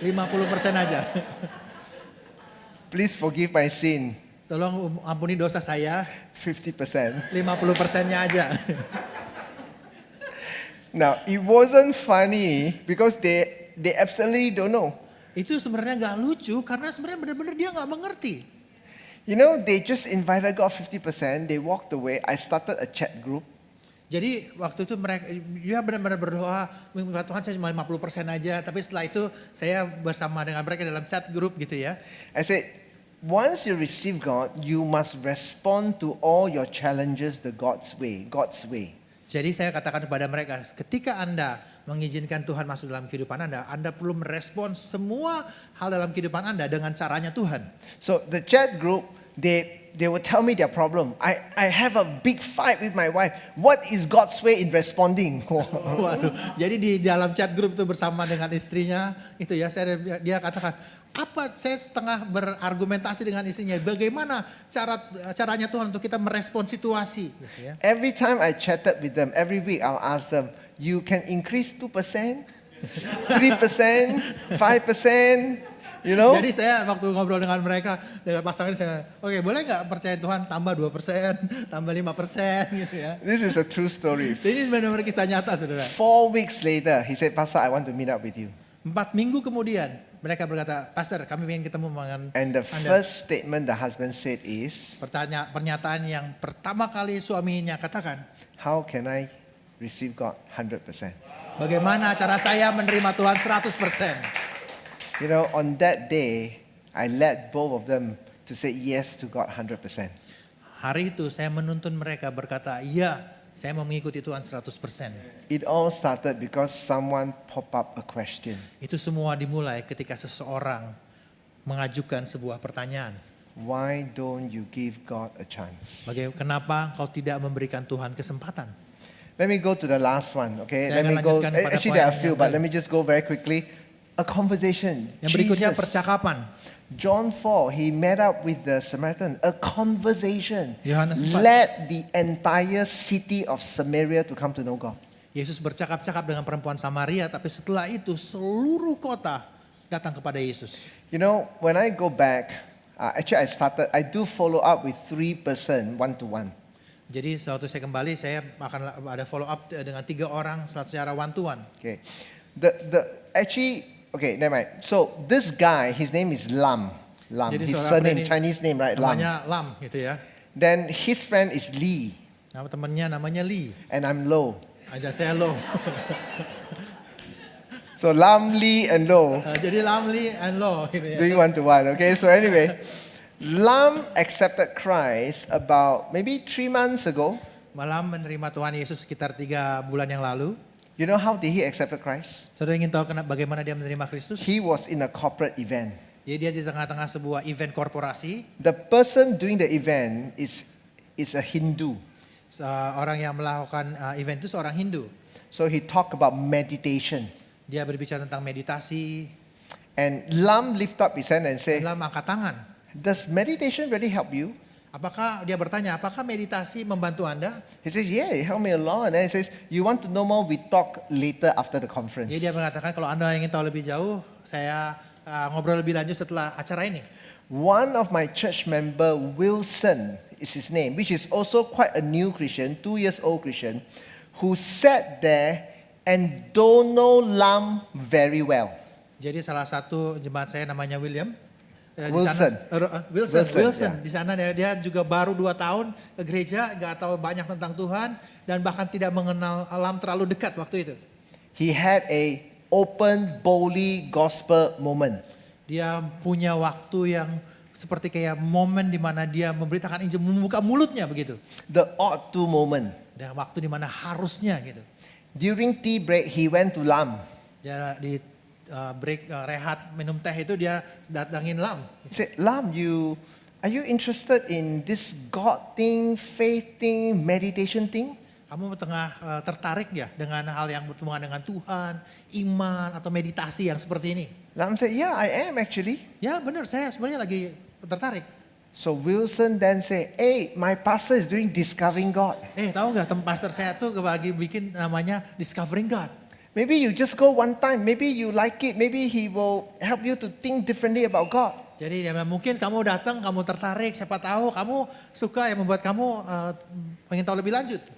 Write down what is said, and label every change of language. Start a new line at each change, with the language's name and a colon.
Indonesian: 50% aja.
English: Please forgive my sin
Indonesian: Tolong ampuni dosa saya 50%. 50%-nya aja.
English: Now, it wasn't funny because they absolutely don't know.
Indonesian: Itu sebenarnya nggak lucu karena sebenarnya benar-benar dia nggak mengerti.
English: You know, they just invited God 50%, they walked away. I started a chat group.
Indonesian: Jadi waktu itu mereka dia benar-benar berdoa, minta Tuhan saya cuma 50% aja, tapi setelah itu saya bersama dengan mereka dalam chat group gitu ya.
English: I said, once you receive God, you must respond to all your challenges the God's way.
Indonesian: Jadi saya katakan kepada mereka, ketika Anda mengizinkan Tuhan masuk dalam kehidupan Anda perlu merespon semua hal dalam kehidupan Anda dengan caranya Tuhan.
English: So the chat group, they will tell me their problem. I have a big fight with my wife. What is God's way in responding?
Indonesian: Waduh, jadi di dalam chat group itu bersama dengan istrinya, itu ya dia katakan, apa saya setengah berargumentasi dengan istrinya, bagaimana caranya Tuhan untuk kita merespon situasi. Gitu ya.
English: Every time I chatted with them, every week I'll ask them, you can increase 2%, 3%, 5%, you know?
Indonesian: Jadi saya waktu ngobrol dengan mereka, dengan pasangan saya, oke boleh nggak percaya Tuhan tambah 2%, tambah 5% gitu ya.
English: This is a true story.
Indonesian: Ini benar-benar kisah nyata saudara.
English: 4 weeks later, he said, Pastor, I want to meet up with you.
Indonesian: 4 minggu kemudian mereka berkata, Pastor kami ingin ketemu dengan
English: And the
Indonesian: Anda.
English: first statement the husband said is,
Indonesian: Pernyataan yang pertama kali suaminya katakan,
English: how can I receive God 100%?
Indonesian: bagaimana cara saya menerima Tuhan 100%?
English: You know, on that day, I led both of them to say yes to God 100%.
Indonesian: Hari itu saya menuntun mereka berkata, iya saya mau mengikuti Tuhan 100%.
English: It all started because someone pop up a question.
Indonesian: Itu semua dimulai ketika seseorang mengajukan sebuah pertanyaan.
English: Why don't you give God a chance?
Indonesian: Kenapa kau tidak memberikan Tuhan kesempatan?
English: Let me go to the last one, okay?
Indonesian: Saya
English: Let me
Indonesian: akan
English: go.
Indonesian: lanjutkan kepada
English: Actually, there are a
Indonesian: poin
English: few,
Indonesian: yang
English: but
Indonesian: lain.
English: let me just go very quickly. A conversation.
Indonesian: Yang berikutnya
English: Jesus.
Indonesian: percakapan.
English: John 4, he met up with the Samaritan. A conversation
Indonesian: Yohanes 4.
English: led the entire city of Samaria to come to know God.
Indonesian: Yesus bercakap-cakap dengan perempuan Samaria, tapi setelah itu seluruh kota datang kepada Yesus.
English: You know, when I go back, actually I do follow up with 3 person, one-to-one.
Indonesian: Jadi waktu saya kembali, saya akan ada follow up dengan 3 orang secara one to one.
English: Okay. Okay, never mind. So this guy, his name is Lam.
Indonesian: Jadi
English: His
Indonesian: seorang
English: Chinese name, right? Lam.
Indonesian: Namanya Lam gitu ya.
English: Then his friend is Lee,
Indonesian: Nama temannya namanya Lee.
English: and I'm Lo.
Indonesian: Aja saya Lo.
English: So Lam, Lee, and Lo
Indonesian: Jadi Lam, Lee, and Lo gitu ya.
English: doing one-to-one. Okay, so anyway, Lam accepted Christ about maybe 3 months ago.
Indonesian: Malam menerima Tuhan Yesus sekitar 3 bulan yang lalu.
English: You know how did he accept Christ?
Indonesian: Saudara ingin tahu bagaimana dia menerima Kristus?
English: He was in a corporate event.
Indonesian: Jadi dia di tengah-tengah sebuah event korporasi.
English: The person doing the event is a Hindu.
Indonesian: Orang yang melakukan event itu seorang Hindu.
English: So he talked about meditation.
Indonesian: Dia berbicara tentang meditasi.
English: And Lam lift up his hand and say,
Indonesian: Lam angkat tangan.
English: does meditation really help you?
Indonesian: Apakah dia bertanya, apakah meditasi membantu Anda?
English: He says, yeah, it helped me a lot. And then he says, you want to know more? We talk later after the conference.
Indonesian: Jadi dia mengatakan kalau Anda ingin tahu lebih jauh, saya ngobrol lebih lanjut setelah acara ini.
English: One of my church member, Wilson is his name, which is also quite a new Christian, 2 years old Christian, who sat there and don't know Lam very well.
Indonesian: Jadi salah satu jemaat saya namanya William. Di Wilson. sana, Wilson. Wilson, Di sana dia juga baru 2 tahun ke gereja, nggak tahu banyak tentang Tuhan dan bahkan tidak mengenal alam terlalu dekat waktu itu.
English: He had a open, boldly gospel moment.
Indonesian: Dia punya waktu yang seperti kayak momen di mana dia memberitakan Injil, membuka mulutnya begitu.
English: The ought to moment.
Indonesian: Dan waktu di mana harusnya gitu.
English: During tea break, he went to Lam.
Indonesian: Dia di break rehat minum teh itu dia datangin Lam.
English: He said, Lam, are you interested in this God thing, faith thing, meditation thing?
Indonesian: Kamu tengah tertarik ya dengan hal yang berhubungan dengan Tuhan, iman atau meditasi yang seperti ini?
English: Lam said, yeah, I am actually.
Indonesian: Ya benar, saya sebenarnya lagi tertarik.
English: So Wilson then said, hey, my pastor is doing Discovering God.
Indonesian: Tahu nggak pastor saya tuh lagi bikin namanya Discovering God.
English: Maybe you just go one time, maybe you like it, maybe he will help you to think differently about God.
Indonesian: Jadi dia bilang, mungkin kamu datang, kamu tertarik, siapa tahu kamu suka yang membuat kamu pengen tahu lebih lanjut.